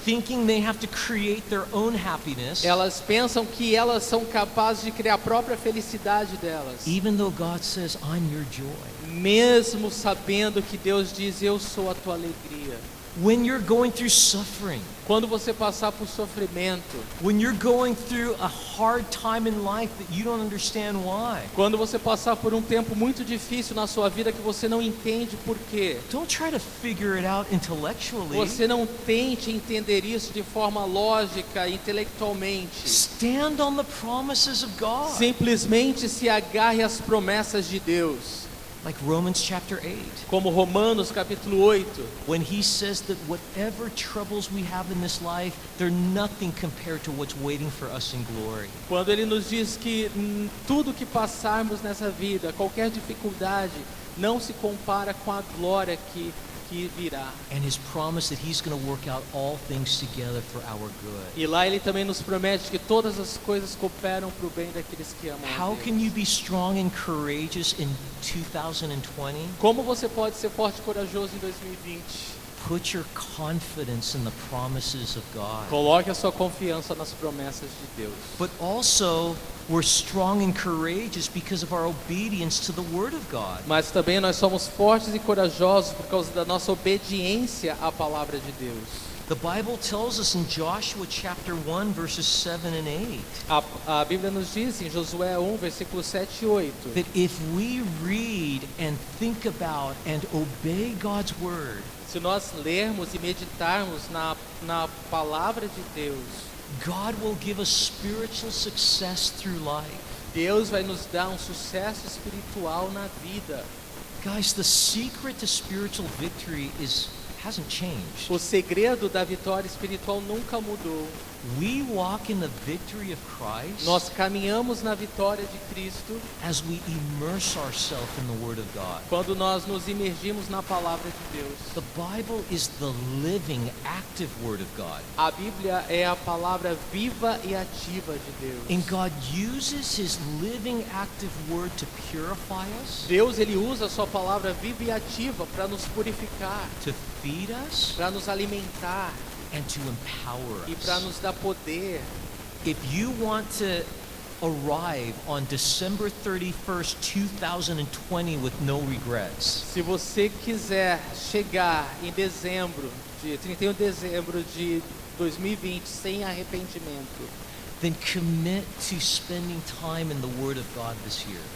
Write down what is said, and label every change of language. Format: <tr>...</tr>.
<en>thinking they have to create their own happiness,</en> <pt>Elas pensam que elas são capazes de criar a própria felicidade delas,</pt> <en>even though God says, I'm your joy.</en> <pt>mesmo sabendo que Deus diz, eu sou a tua alegria.</pt> <en>When you're going through suffering,</en> <pt>Quando você passar por sofrimento,</pt> <en>when you're going through a hard time in life that you don't understand why,</en> <pt>quando você passar por um tempo muito difícil na sua vida que você não entende por quê,</pt> <en>don't try to figure it out intellectually.</en> <pt>você não tente entender isso de forma lógica, intelectualmente.</pt> <en>Stand on the promises of God.</en> <pt>Simplesmente se agarre às promessas de Deus.</pt> <en>Like Romans chapter 8,</en> <pt>Como Romanos capítulo 8,</pt> <en>when he says that whatever troubles we have in this life, they're nothing compared to what's waiting for us in glory.</en> <pt>quando ele nos diz que tudo que passarmos nessa vida, qualquer dificuldade, não se compara com a glória que virá.</pt> <en>And his promise that he's going to work out all things together for our good.</en> <pt>E lá ele também nos promete que todas as coisas cooperam para o bem daqueles que amam a</pt> <en>How</en> <pt>Deus.</pt> <en>can you be strong and courageous in 2020?</en> <pt>Como você pode ser forte e corajoso em 2020?</pt> <en>Put your confidence in the promises of God.</en> <pt>Coloque a sua confiança nas promessas de Deus.</pt> <en>But also, we're strong and courageous because of our obedience to the Word of God.</en> <pt>Mas também nós somos fortes e corajosos por causa da nossa obediência à palavra de Deus.</pt> <en>The Bible tells us in Joshua chapter 1 verses 7 and 8</en> <pt>A Bíblia nos diz em Josué 1, versículos 7 e 8,</pt> <en>that if we read and think about and obey God's Word,</en> <pt>se nós lermos e meditarmos na palavra de Deus,</pt> <en>God will give us spiritual success through life.</en> <pt>Deus vai nos dar um sucesso espiritual na vida.</pt> <en>Guys, the secret to spiritual victory hasn't changed.</en> <pt>O segredo da vitória espiritual nunca mudou.</pt> <en>We walk in the victory of Christ</en> <pt>Nós caminhamos na vitória de Cristo</pt> <en>as we immerse ourselves in the Word of God.</en> <pt>quando nós nos imergimos na palavra de Deus.</pt> <en>The Bible is the living, active Word of God.</en> <pt>A Bíblia é a palavra viva e ativa de Deus.</pt> <en>And God uses His living, active Word to purify us,</en> <pt>Deus ele usa a sua palavra viva e ativa para nos purificar,</pt> <en>to feed us,</en> <pt>para nos alimentar</pt> <en>and to empower</en> <pt>e para</pt> <en>us.</en> <pt>nos dar poder.</pt> <en>If you want to arrive on December 31st, 2020 with no regrets,</en> <pt>Se você quiser chegar em dezembro, de 31 de dezembro de 2020 sem arrependimento,</pt> <en>then commit to spending time in the Word of God this year.</en>